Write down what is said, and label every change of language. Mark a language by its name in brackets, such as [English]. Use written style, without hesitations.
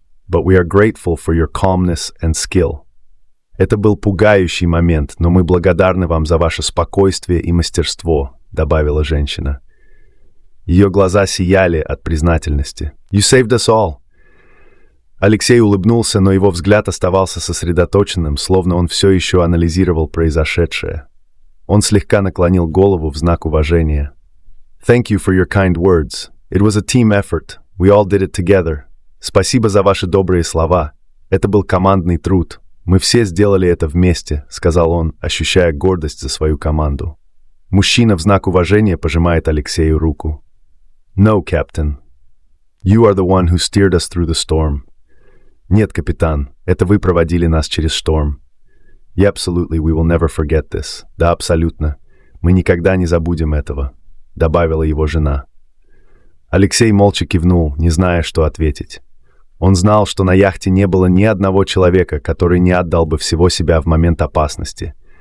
[English] but we are grateful for your calmness and skill. [Russian] Это был пугающий момент, но мы благодарны вам за ваше спокойствие и мастерство, добавила женщина. Ее глаза сияли от признательности. [English] You saved us all. [Russian] Алексей улыбнулся, но его взгляд оставался сосредоточенным, словно он все еще анализировал произошедшее. Он слегка наклонил голову в знак уважения. [English] Thank you for your kind words. It was a team effort. We all did it together. [Russian] Спасибо за ваши добрые слова. Это был командный труд. Мы все сделали это вместе, сказал он, ощущая гордость за свою команду. Мужчина в знак уважения пожимает Алексею руку. [English] No, Captain. You are the one who steered us through the storm. [Russian] Нет, капитан, это вы проводили нас через шторм. [English] Yeah, absolutely, we will never forget this. [Russian] Да, абсолютно. Мы никогда не забудем этого, добавила его жена. Алексей молча кивнул, не зная, что ответить. Он знал, что на яхте не было ни одного человека, который не отдал бы всего себя в момент опасности.